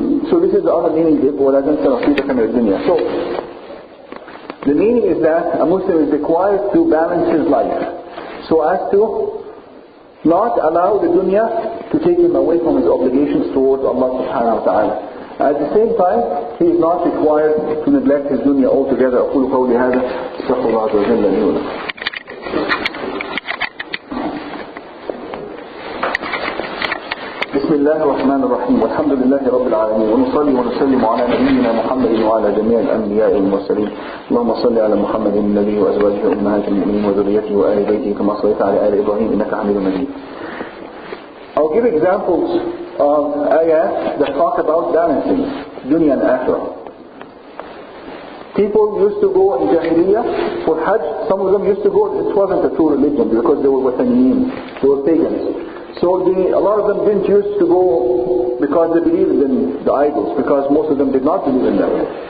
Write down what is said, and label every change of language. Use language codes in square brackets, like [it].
[en] So this is the other meaning of [ar] وَلَا تَنْسَ نَصِيبَكَ مِنَ الدُّنْيا. [en] So the meaning is that a Muslim is required to balance his life so as to not allow the dunya to take him away from his obligations towards Allah subhanahu wa ta'ala. At the same time, he is not required to neglect his dunya altogether. [ar] أقول قولي هذا استغفر الله عز وجل لي ولكم. بسم الله الرحمن الرحيم والحمد لله رب العالمين ونصلي ونسلم على نبينا محمد وعلى جميع الأنبياء والمرسلين اللهم صل على محمد النبي وأزواجه أمهات المؤمنين وذريته وآل بيته كما صليت على آل إبراهيم إنك حميد مجيد. [en] I'll give examples of ayat that talk about balancing dunya and akhirah. People used to go in Jahiliyyah for Hajj. Some of them used to go, it wasn't a true religion because they were Wathaniyin, they were pagans. So a lot of them didn't used to go because they believed in the idols, because most of them did not believe in them.